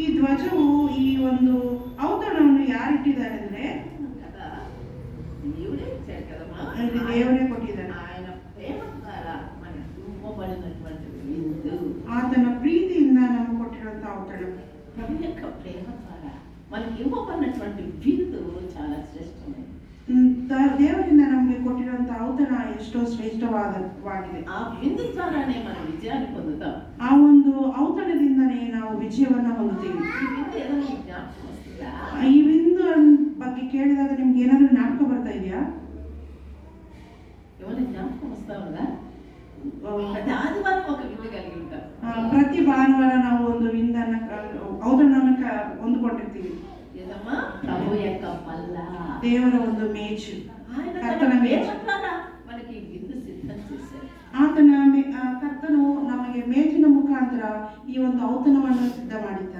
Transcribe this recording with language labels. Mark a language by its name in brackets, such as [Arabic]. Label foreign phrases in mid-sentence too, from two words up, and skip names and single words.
[Kannada] ಧ್ವಜವು ಈ ಒಂದು ಔತಣವನ್ನು ಯಾರಿಟ್ಟಿದ್ದಾರೆ ಅಂದ್ರೆ [Telugu] కదా దేవుడే ఇచ్చాడు కదమ్మా. ఇది దేవుడే కొట్టిದ್ದಾನೆ. ఆయన ప్రేమ ద్వారా మనకు ఇవ్వబడినటువంటి విందు, [Kannada] ಆತನ ಪ್ರೀತಿಯಿಂದ ನಮಗೆ ಕೊಟ್ಟಿರುವಂತ ಔತಣ, [Telugu] ప్రభు యొక్క ప్రేమ ద్వారా మనకి ఇవ్వబడినటువంటి విందు చాలా శ్రేష్టమైనది. [Kannada] ದೇವರಿಂದ ನಮಗೆ ಕೊಟ್ಟಿರುವಂತ ಔತಣ ಎಷ್ಟೋ ಶ್ರೇಷ್ಠವಾಗಿದೆ. [Telugu] ಆ ವಿಂದು ద్వారానే మనం విజయాన్ని పొందుతాం. [Kannada] ಆ ಒಂದು ಔತಣದಿಂದನೇ ನಾವು ವಿಜಯವನ್ನ ಹೊಂದುತ್ತೀವಿ. [Telugu] ఈ విందు ఏదైనా జ్ఞాపకం వస్తుందా? [Kannada] ಈ ವಿಂದು ಬಗ್ಗೆ ಕೇಳಿದಾಗ ನಿಮ್ಗೆ ಏನಾದ್ರು ಜ್ಞಾಪಕ ಬರ್ತಾ ಇದೆಯಾ? [Telugu] ఏమైనా జ్ఞాపకం వస్తా ఉందా? ప్రతి ఆదివారం ఒక విందు కలిగి ఉంటాం. [Kannada] ಪ್ರತಿ ಭಾನುವಾರ ನಾವು ಒಂದು ವಿಂದನ್ನ ಔತಣವನ್ನು ಹೊಂದ್ಕೊಂಡಿರ್ತೀವಿ. [Telugu] ఏదమ్మా? ప్రభు యొక్క పల్ల, [Kannada] ದೇವರ ಒಂದು ಮೇಜು, [Telugu] ఆయన [Kannada] ಕರ್ತನ ಮೇಜು. [Telugu] ద్వారా మనకి విందు సిద్ధం చేశారు. [Kannada] ಕರ್ತನು ನಮಗೆ ಮೇಜಿನ ಮುಖಾಂತರ ಈ ಒಂದು ಔತಣವನ್ನು ಸಿದ್ಧ ಮಾಡಿದ್ದಾರೆ.